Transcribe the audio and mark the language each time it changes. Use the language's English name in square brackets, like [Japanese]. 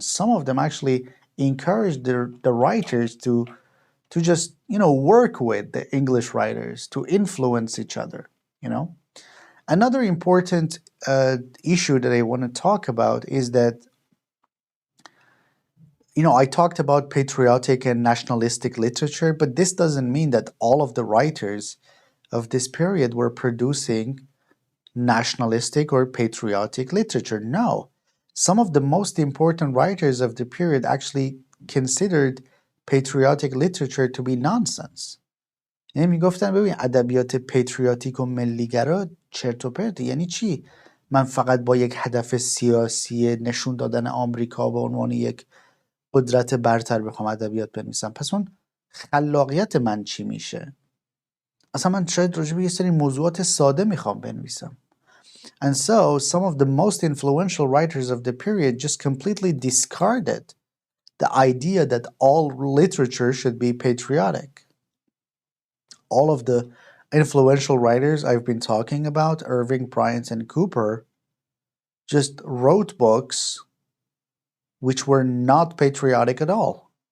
[English] Some of them actually encouraged the writers to just, work with the English writers, to influence each other, Another important issue that I want to talk about is that, I talked about patriotic and nationalistic literature, but this doesn't mean that all of the writers of this period were producing nationalistic or patriotic literature. No. Some of the most important writers of the period actually considered patriotic literature to be nonsense. [Persian] یعنی میگفتن ببین ادبیات پتریاتیک و ملیگرا چرت و پرت. یعنی چی من فقط با یک هدف سیاسی نشون دادن آمریکا به عنوان یک قدرت برتر بخوام ادبیات بنویسم؟ پس اون خلاقیت من چی میشه؟ اصلا من شاید راجع به یه سری موضوعات ساده میخوام بنویسم. [English] And so some of the most influential writers of the period just completely discarded the idea that all literature should be patriotic. All of the influential writers I've been talking about, Irving, Bryant, and Cooper, just wrote books which were not patriotic at all.